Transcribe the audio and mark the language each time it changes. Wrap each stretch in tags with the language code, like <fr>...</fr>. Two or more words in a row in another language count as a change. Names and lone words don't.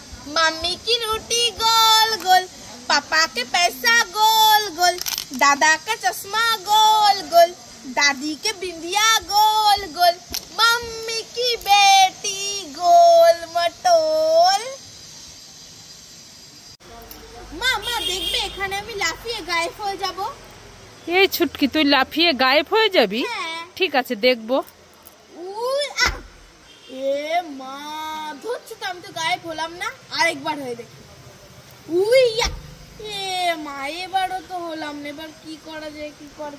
<hi>मम्मी की रोटी गोल गोल, पापा के पैसा गोल गोल, दादा का चश्मा गोल गोल, दादी के बिंदिया गोल गोल, मम्मी की बेटी गोल मटोल।</hi> <bn>মামা দেখবে এখানে আমি লাফিয়ে গায়েব হয়ে যাব। এই ছুটকি তুই লাফিয়ে গায়েব হয়ে যাবি? ঠিক আছে দেখবো। এ মা ধরছি তো, আমি তো গায়েব হলাম না, আরেকবার হয়ে দেখি। উইয়া এ মা এবারও তো হলাম না, এবার কি করা যায়, কি করবে?</bn>